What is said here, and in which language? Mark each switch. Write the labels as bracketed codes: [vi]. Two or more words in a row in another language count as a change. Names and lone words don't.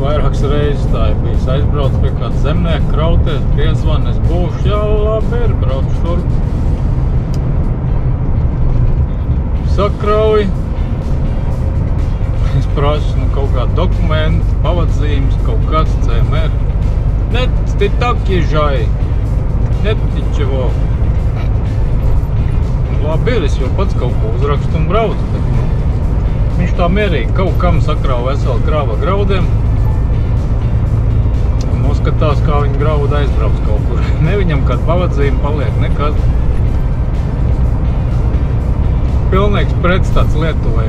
[lv] Vairākas reizes tā ir bijis aizbrauc pie kāda zemnieka, krauties, piezvan, es būšu, jā, labi ir, brauc šurp. Sakrauj. Es prasu, kaut kādu dokumentu, pavadzīmes, kaut kāds CMR. [ru] Net ты так езжай, net ничего. [lv] Labi ir, es jau pats kaut ko uzrakstu un braucu, bet viņš tā mierīgi kaut kam sakrāva veselu krāva graudiem. Un noskatās, kā viņa grauda aizbrauc kaut kur. Ne viņam kāda pavadzīme paliek, nekas. Pilnīgs pretstats Lietuvai.